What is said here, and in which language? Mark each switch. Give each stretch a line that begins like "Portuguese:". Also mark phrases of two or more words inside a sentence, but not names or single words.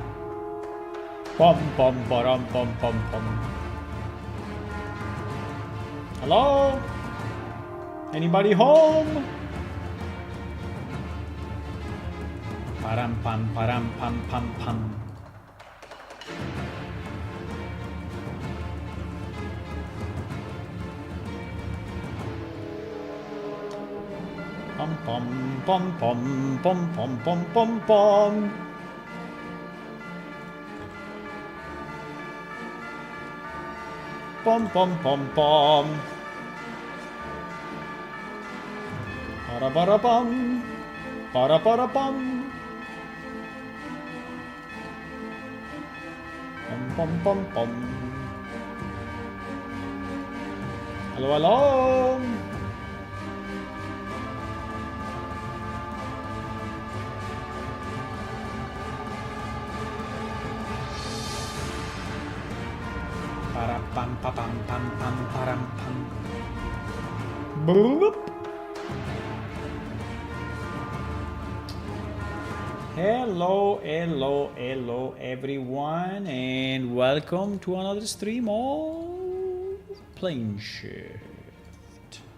English: Pom pom param pom pom pom. Hello? Anybody home? Param pam param pam pam pam. Pom pom pom pom pom pom pom pom pom. Pom pom pom pom. Para para pom. Para para pom. Pom pom pom pom. Hello hello. Pam pam pam pam pam param pam. Boop. Hello, hello, hello everyone, and welcome to another stream of Planeshift.